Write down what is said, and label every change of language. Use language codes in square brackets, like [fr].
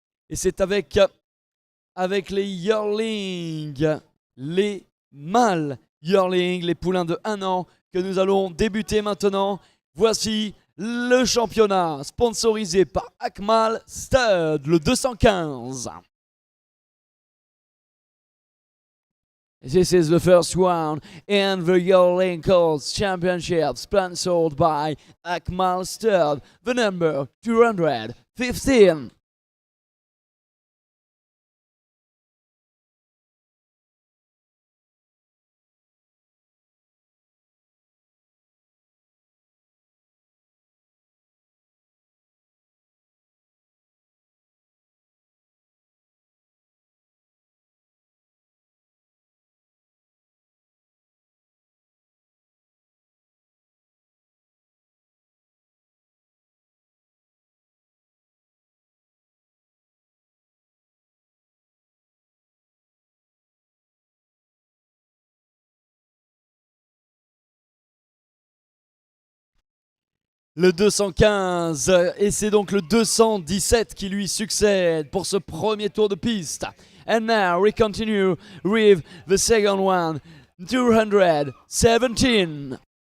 [fr] Et c'est avec les yearlings, les mâles yearlings, les poulains de 1 an, que nous allons débuter maintenant. Voici le championnat sponsorisé par Akmal Stud, le 215. [en] This is the first round and the Yearling Colts Championship sponsored by Akmal Stud, the number 215. [fr] Le 215, et c'est donc le 217 qui lui succède pour ce premier tour de piste. [en] And now we continue with the second one, 217.